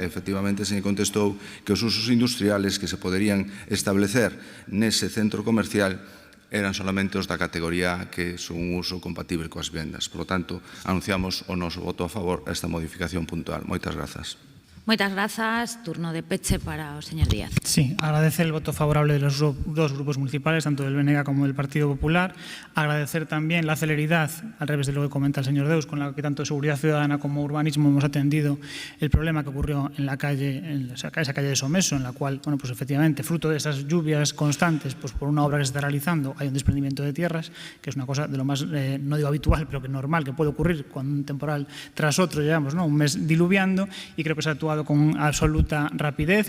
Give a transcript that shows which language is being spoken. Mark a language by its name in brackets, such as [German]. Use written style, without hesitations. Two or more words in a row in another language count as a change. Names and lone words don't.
[Galician] Efectivamente, se lle contestou que os usos industriales que se poderían establecer nese centro comercial eran solamente os da categoría A, que son un uso compatible coas vendas. [Spanish] Por lo tanto, [Galician] anunciamos o noso voto a favor a esta modificación puntual. Moitas grazas. Moitas grazas. Turno de peche para o señor Díaz. [Spanish] Sí, agradecer el voto favorable de los dos grupos municipales, tanto del BNG como del Partido Popular. Agradecer también la celeridad, al revés de lo que comenta el señor Deus, con la que tanto Seguridad Ciudadana como Urbanismo hemos atendido el problema que ocurrió en la calle, esa calle de Someso, en la cual, bueno, pues efectivamente, fruto de esas lluvias constantes, pues por una obra que se está realizando, hay un desprendimiento de tierras, que es una cosa de lo más, no digo habitual, pero que normal, que puede ocurrir cuando un temporal tras otro, llevamos, ¿no?, un mes diluviando, y creo que se ha actuado con absoluta rapidez.